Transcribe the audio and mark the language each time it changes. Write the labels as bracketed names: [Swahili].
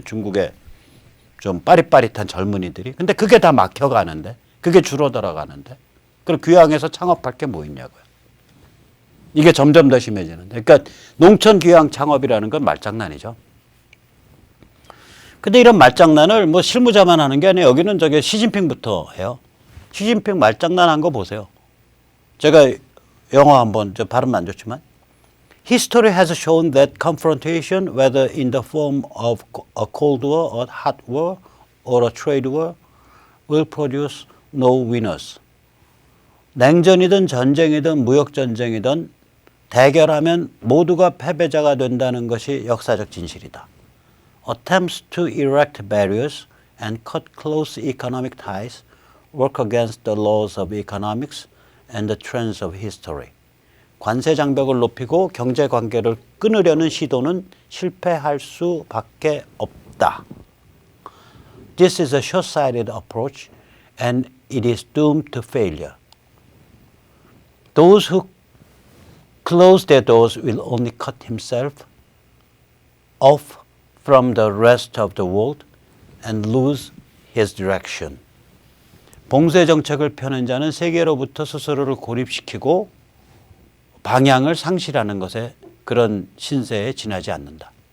[Korean] 중국의 좀 빠릿빠릿한 젊은이들이. 근데 그게 다 막혀가는데, 그게 줄어들어가는데, 그럼 귀향에서 창업할 게 뭐 있냐고요. 이게 점점 더 심해지는데. 그러니까 농촌 귀향 창업이라는 건 말장난이죠. 근데 이런 말장난을 뭐 실무자만 하는 게 아니에요. 여기는 저기 시진핑부터 해요. 시진핑 말장난한 거 보세요. 제가 영어 한번, 저 발음 안 좋지만 [English] History has shown that confrontation, whether in the form of a cold war, a hot war, or a trade war, will produce no winners. [Korean] 냉전이든 전쟁이든 무역전쟁이든 대결하면 모두가 패배자가 된다는 것이 역사적 진실이다. [English] Attempts to erect barriers and cut close economic ties work against the laws of economics and the trends of history. [Korean] 관세 장벽을 높이고 경제 관계를 끊으려는 시도는 실패할 수밖에 없다. [English] This is a short-sighted approach and it is doomed to failure. Those who close their doors will only cut himself off from the rest of the world and lose his direction. [Korean] 봉쇄 정책을 펴는 자는 세계로부터 스스로를 고립시키고 방향을 상실하는 것에 그런 신세에 지나지 않는다.